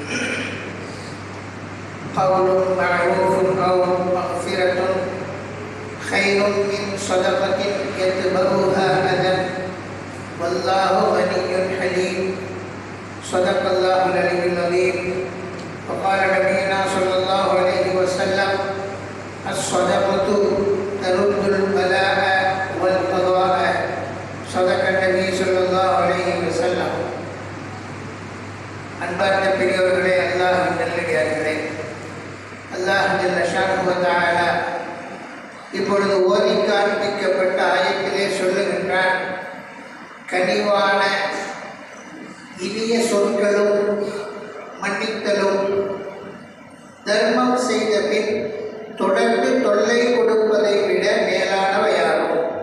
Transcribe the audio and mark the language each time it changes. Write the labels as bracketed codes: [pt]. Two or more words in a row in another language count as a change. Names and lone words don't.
[ar] قول معروف أو مغفرة خير من صدقة يتبعها أذى والله غني حليم. صدق الله العلي العظيم. وقال نبينا صلى الله عليه وسلم: الصدقة ترد البلاء والقضاء. صدق النبي صلى الله عليه وسلم. [ta] அன்பார்ந்த பெரியவர்களே, அல்லாஹ்வின் நல்லடியார்களே, [ar] الله جل شأنه و تعالى [ta] இப்பொழுது ஓதி காண்பிக்கப்பட்ட ஆயத்திலே சொல்லுகின்றான், கனிவான இனிய சொற்களும் மன்னித்தலும் தர்மம் செய்த பின் தொடர்ந்து தொல்லை கொடுப்பதை விட மேலானவையாகும்.